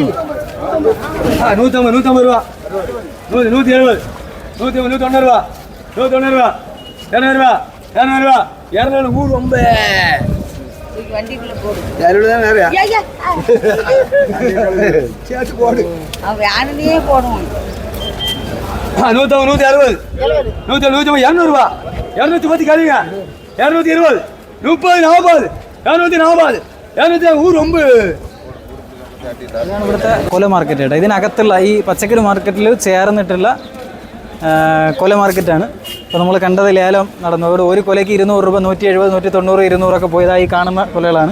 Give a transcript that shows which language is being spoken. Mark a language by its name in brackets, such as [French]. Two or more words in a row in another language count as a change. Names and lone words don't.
[Malayalam] 150 രൂപ. 170 190 രൂപ. 190 രൂപ. 200 രൂപ. 200 രൂപ. 200 150. [Tamil] போடுவோம். 160 170 170 200 ரூபா. 210 கழிங்க. 220 30, 40, 240, 209. [Malayalam] ഇതാണ് ഇവിടുത്തെ കൊല മാർക്കറ്റ് കേട്ടോ. ഇതിനകത്തുള്ള ഈ പച്ചക്കറി മാർക്കറ്റിൽ ചേർന്നിട്ടുള്ള കൊല മാർക്കറ്റാണ്. ഇപ്പോൾ നമ്മൾ കണ്ടത് ലേലം നടന്നു. ഇവിടെ ഒരു കൊലയ്ക്ക് 200 രൂപ, 170, 190, 200 പോയതായി കാണുന്ന കൊലകളാണ്.